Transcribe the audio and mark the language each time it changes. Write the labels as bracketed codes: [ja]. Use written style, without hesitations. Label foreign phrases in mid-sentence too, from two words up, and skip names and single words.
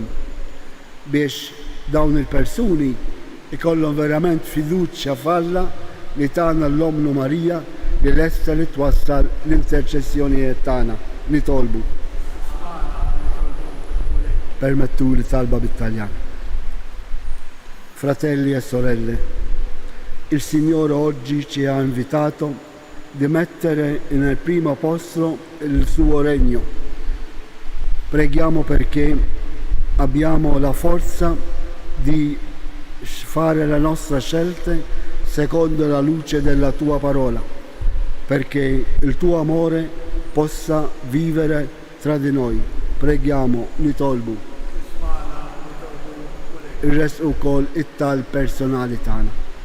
[mt] Biex dawn il-persuni ikollhom verament fiduċja f'Alla li tagħna l-Omnu Marija li lesta li twassal l-interċessjonijiet tagħna nitolbu. Permettu li talba bit-Taljan. [it] Fratelli e sorelle, il Signore oggi ci ha invitato di mettere nel primo posto il suo regno. Preghiamo perché abbiamo la forza di fare le nostre scelte secondo la luce della tua parola, perché il tuo amore possa vivere tra di noi. Preghiamo, [mt] nitolbu. Il-res ukoll it-tal personali tagħna.